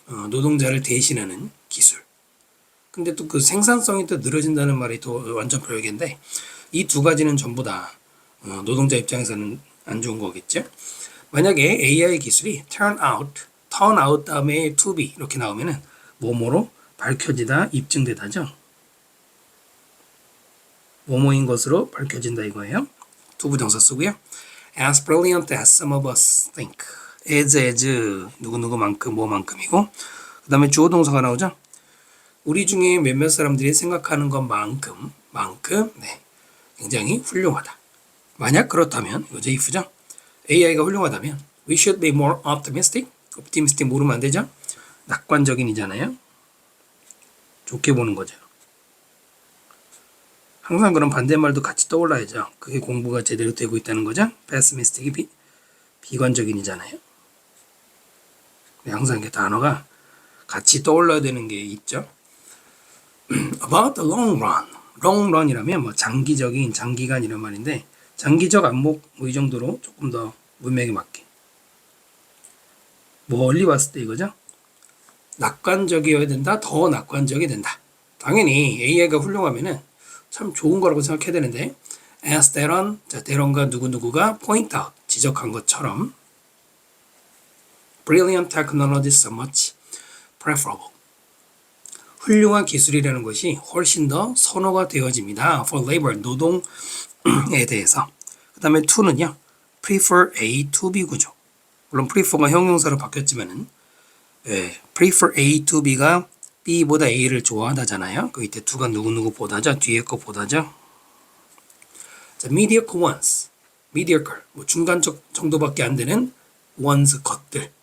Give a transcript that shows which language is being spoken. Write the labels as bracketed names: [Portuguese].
[Korean] 노동자를 대신하는 기술. 근데 또 그 생산성이 또 늘어진다는 말이 또 완전 별개인데 이 두 가지는 전부 다 노동자 입장에서는 안 좋은 거겠죠. 만약에 AI 기술이 turn out 다음에 to be 이렇게 나오면은 뭐뭐로 밝혀지다, 입증되다죠. 뭐뭐인 것으로 밝혀진다 이거예요. to 부정사 쓰고요. [English] As brilliant as some of us think. [Korean] as 누구누구만큼 뭐만큼이고 그 다음에 주어 동사가 나오죠. 우리 중에 몇몇 사람들이 생각하는 것만큼 네, 굉장히 훌륭하다. 만약 그렇다면 이거죠. if죠. AI가 훌륭하다면 [English] we should be more optimistic. [Korean] optimistic 모르면 안 되죠. 낙관적인이잖아요. 좋게 보는 거죠. 항상 그런 반대말도 같이 떠올라야죠. 그게 공부가 제대로 되고 있다는 거죠. pessimistic이 비관적인이잖아요. 항상 이게 단어가 같이 떠올라야 되는 게 있죠. [English] About the long run. [Korean] long run이라면 뭐 장기적인, 장기간 이런 말인데 장기적 안목 뭐 이 정도로 조금 더 문맥에 맞게. 멀리 봤을 때 이거죠. 낙관적이어야 된다. 더 낙관적이 된다. 당연히 AI가 훌륭하면은 참 좋은 거라고 생각해야 되는데 as 대론, 자 대론과 누구누구가 point out, 지적한 것처럼 [English] brilliant technology is so much preferable. [Korean] 훌륭한 기술이라는 것이 훨씬 더 선호가 되어집니다. [English] for labor, [Korean] 노동에 대해서. 그 다음에 to는요, prefer A to B 구조. 물론 prefer가 형용사로 바뀌었지만은 prefer A to B가 B보다 A를 좋아하다잖아요. 그 이때 to가 누구누구 보다죠. 뒤에 거 보다죠. 자, [English] mediocre ones. [Korean] mediocre, 뭐 중간적 정도밖에 안 되는 ones, 것들.